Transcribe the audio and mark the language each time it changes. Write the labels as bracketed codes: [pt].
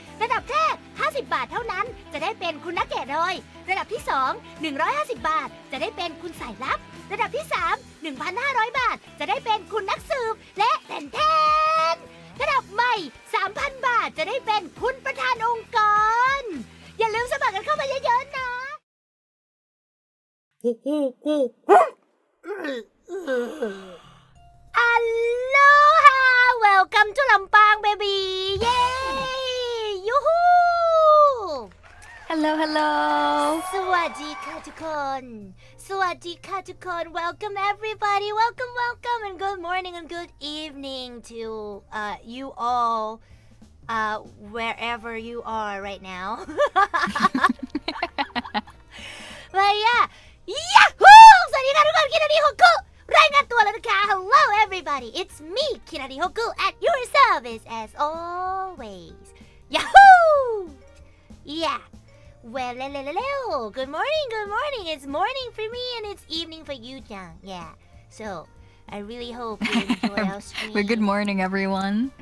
[th] ระดับแรก50 บาทเท่านั้นจะได้เป็นคุณนักแกะรอยระดับที่2 150 บาทจะได้เป็นคุณสายลับ ระดับที่3 1,500 บาทจะได้เป็นคุณนักสืบและแทนระดับใหม่ 3,000 บาทจะได้เป็นคุณประธานองค์กร อย่าลืมสมัครกันเข้ามาเยอะๆนะ Aloha! [en] Welcome to Lampang, baby! Yay! Yoo-hoo! Hello, hello. [th] สวัสดีค่ะทุกคน สวัสดีค่ะทุกคน [en] Welcome everybody. Welcome, welcome, and good morning and good evening to you all, wherever you are right now. But yeah, Yahoo! [th] สวัสดีค่ะทุกคนคินาริโฮกุรายงานตัวแล้วนะคะ [en] Hello everybody, it's me คินาริโฮกุ at your service as always. Yahoo! Yeah. Well, good morning, good morning. It's morning for me and it's evening for you, Jang. Yeah. So, I really hope you enjoy our stream. Well, good morning, everyone.